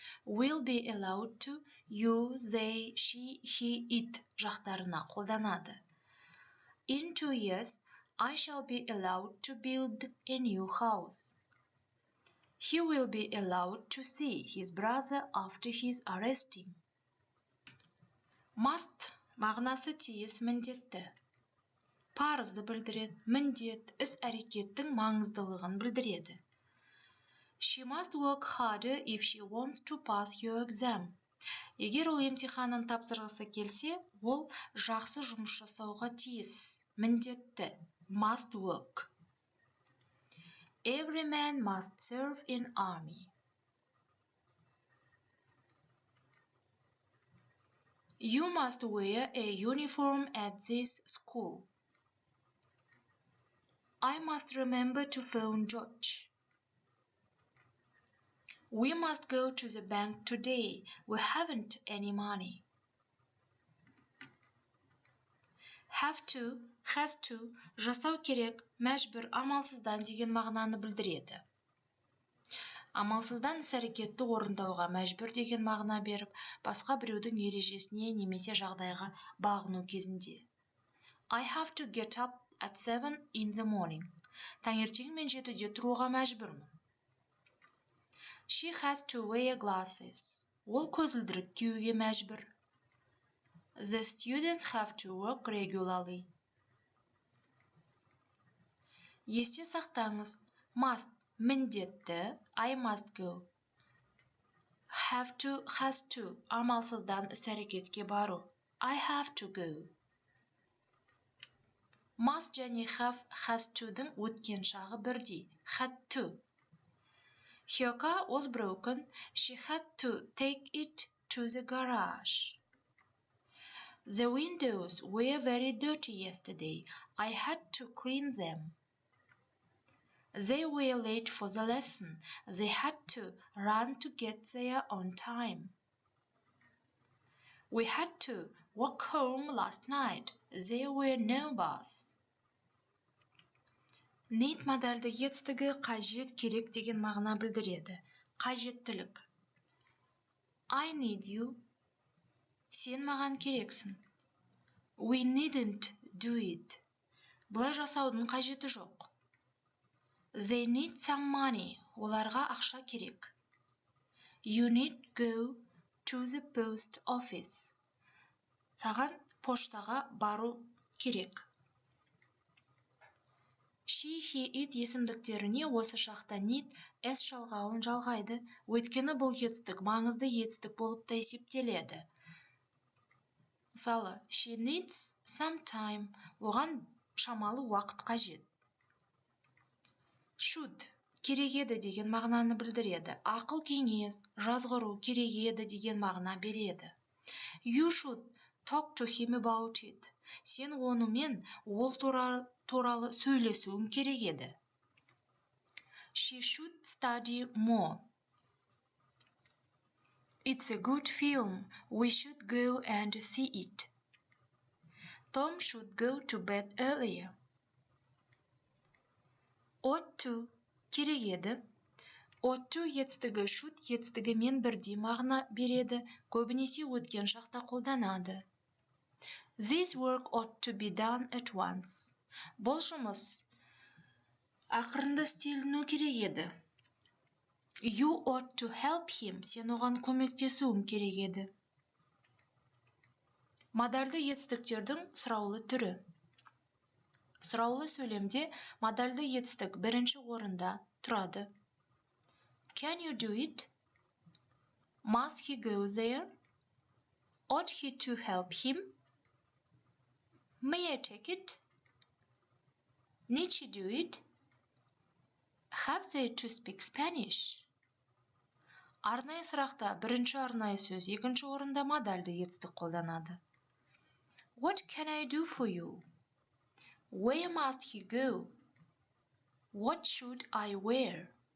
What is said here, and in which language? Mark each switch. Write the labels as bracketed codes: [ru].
[en] Will be allowed to you, they, she, he, it [kk] жақтарына қолданады. [en] In 2 years, I shall be allowed to build a new house. He will be allowed to see his brother after his arresting. [kk] Must мағынасы тиіс міндетті. парызды білдіреді, міндет, іс-әрекеттің маңыздылығын білдіреді. [en] She must work harder if she wants to pass your exam. [kk] Егер ол емтиханын тапсырғысы келсе, ол жақсы жұмыс жасауға тиіс, міндетті, [en] must work. Every man must serve in army. You must wear a uniform at this school. I must remember to phone George. We must go to the bank today. We haven't any money. Have to, has to, [kk] жасау керек, мәжбүр, амалсыздан деген мағынаны білдіреді. Амалсыздан іс-әрекетті орындауға мәжбүр деген мағына беріп, басқа біреудің ережесіне немесе жағдайға бағыну кезінде. [en] I have to get up at 7 in the morning. [kk] Таңертең мен 7-де тұруға мәжбүрмін. [en] She has to wear glasses. [kk] Ол көзілдірік киюге мәжбүр. [en] The students have to work regularly. [kk] Есте сақтаңыз, must, міндетті, [en] I must go. Have to, has to, [kk] амалсыздан іс-әрекетке бару. [en] I have to go. [kk] Must және have, has to-дің өткен шағы бірдей. [en] Had to. Her car was broken. She had to take it to the garage. The windows were very dirty yesterday. I had to clean them. They were late for the lesson. They had to run to get there on time. We had to walk home last night. There were no bus. [kk] Need модальды етістігі қажет, керек деген мағына білдіреді. Қажеттілік. [en] I need you. [kk] Сен маған керексің. [en] We needn't do it. [kk] Бұлай жасаудың қажеті жоқ. [en] They need some money. [kk] Оларға ақша керек. [en] You need go to the post office. [kk] Саған поштаға бару керек. She, he, it есімдіктеріне осы шақта need s жалғауын жалғайды, өйткені бұл етістік маңызды етістік болып та есептеледі. Мысалы, [en] she needs some time, [kk] оған шамалы уақыт қажет. Should, керек еді деген мағынаны білдіреді. Ақыл кеңес, жазғыру, керек еді деген мағына береді. [en] You should talk to him about it. [kk] Сен онымен ол туралы сөйлесуің керек еді. [en] She should study more. It's a good film. We should go and see it. Tom should go to bed earlier. [kk] Ought to, керек еді. Ought to етістігі should етістігімен бірдей мағына береді, көбінесе өткен шақта қолданады. [en] This work ought to be done at once. [kk] Бұл жұмыс ақырында істеліну керек еді. [en] You ought to help him. [kk] Сен оған көмектесуің керек еді. Модальды етістіктердің сұраулы түрі. Сұраулы сөйлемде модальды етістік бірінші орында тұрады. [en] Can you do it? Must he go there? Ought he to help him? May I take it? Need she do it? Have they to speak Spanish? [kk] Арнайы сұрақта бірінші арнайы сөз, екінші орында модальды етістік қолданады. [en] What can I do for you? Where must he go? What should I wear?